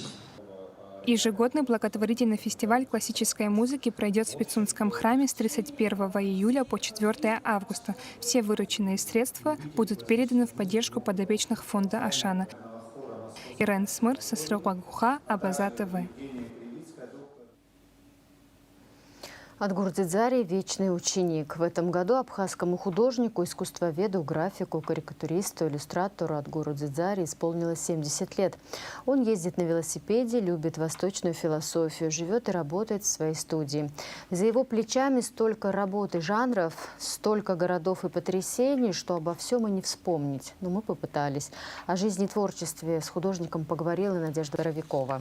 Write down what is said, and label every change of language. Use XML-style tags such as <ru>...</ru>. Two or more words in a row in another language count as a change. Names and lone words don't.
<ru>Ежегодный благотворительный фестиваль классической музыки пройдет в Пицундском храме с 31 июля по 4 августа. Все вырученные средства будут переданы в поддержку подопечных фонда Ашана. Ирен Смыр, Сосрогуха, Абаза ТВ. Адгур Дзидзари – вечный ученик. В этом году абхазскому художнику, искусствоведу, графику, карикатуристу, иллюстратору Адгуру Дзидзари исполнилось 70 лет. Он ездит на велосипеде, любит восточную философию, живет и работает в своей студии. За его плечами столько работ и жанров, столько городов и потрясений, что обо всем и не вспомнить. Но мы попытались. О жизни и творчестве с художником поговорила Надежда Боровикова.</ru>